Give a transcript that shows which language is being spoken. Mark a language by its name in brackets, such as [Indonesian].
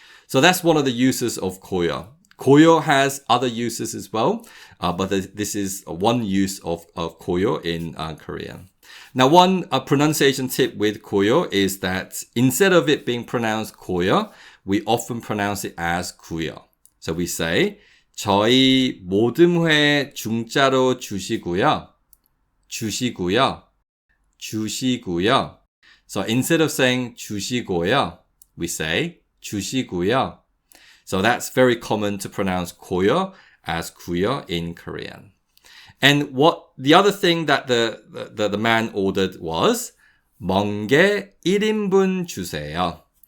[English] So that's one of the uses of 고요. 고요 has other uses as well, but this is one use of 고요 in Korean. Now, one pronunciation tip with 고요 is that instead of it being pronounced 고요, we often pronounce it as 구요. So we say, [Korean] 저희 모듬회 중짜로 주시고요. 주시고요. 주시고요. [English] So instead of saying 주시고요, we say 주시고요. So that's very common to pronounce 고요 as 구요 in Korean. And what the other thing that the man ordered was [Korean] 멍게 1인분 주세요.